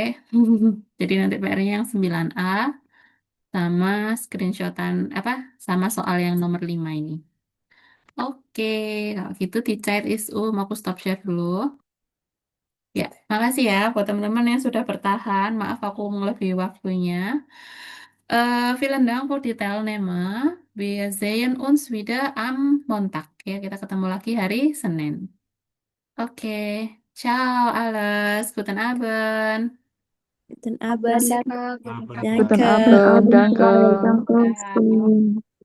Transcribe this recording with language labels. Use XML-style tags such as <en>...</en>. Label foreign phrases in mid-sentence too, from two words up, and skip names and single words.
<id>Jadi nanti PR-nya yang 9A sama screenshotan apa? Sama soal yang nomor 5 ini. Oke, kalau gitu di chat is mau aku</id> <en>stop share</en> <id>dulu. Ya, makasih ya buat teman-teman yang sudah bertahan. Maaf aku melebihi waktunya.</id> <de>Vielen Dank für die Teilnahme. Wir sehen uns wieder am Montag.</de> <id>Ya, kita ketemu lagi hari Senin. Oke,</id> <de>ciao alles. Guten Abend. Guten Abend. Guten Abend, danke. Ciao.</de>